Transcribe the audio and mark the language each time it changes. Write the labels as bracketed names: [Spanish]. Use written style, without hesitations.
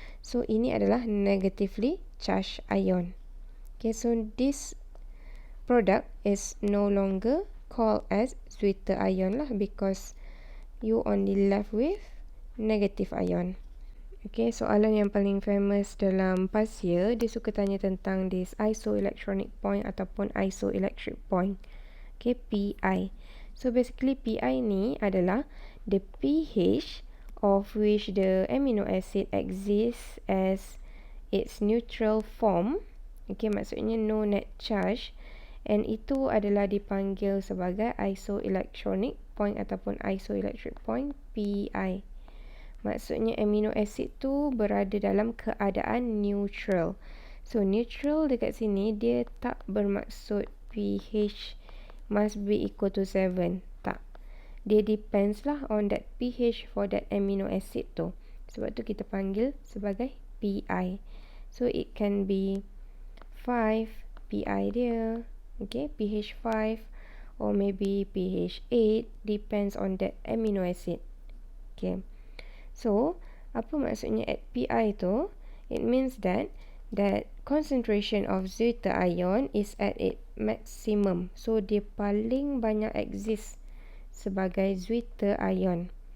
[Malay] So ini adalah [English] negatively charged ion. Okay, so this product is no longer called as sweeter ion lah, because you only left with negative ion. [Malay] Okay, soalan yang paling famous dalam past year, dia suka tanya tentang [English] this isoelectronic point [Malay] ataupun isoelectric point. Okay, PI. [English] So basically PI [Malay] ni adalah [English] the pH of which the amino acid exists as its neutral form. [Malay] Okay, maksudnya [English] no net charge, [Malay] and itu adalah dipanggil sebagai isoelectronic point ataupun isoelectric point, PI. Maksudnya amino acid tu berada dalam keadaan neutral. So neutral dekat sini dia tak bermaksud [English] pH must be equal to 7. [Malay] Tak. Dia depends lah [English] on that pH for that amino acid [Malay] tu. Sebab tu kita panggil sebagai PI. So it can be 5 PI dia. [English] Okay, pH 5 or maybe pH 8, depends on that amino acid. Okay. So, [Malay] apa maksudnya [English] at PI tu? It means that concentration of sweeter ion is at its maximum. [Malay] So, dia paling banyak exist sebagai sweeter ion.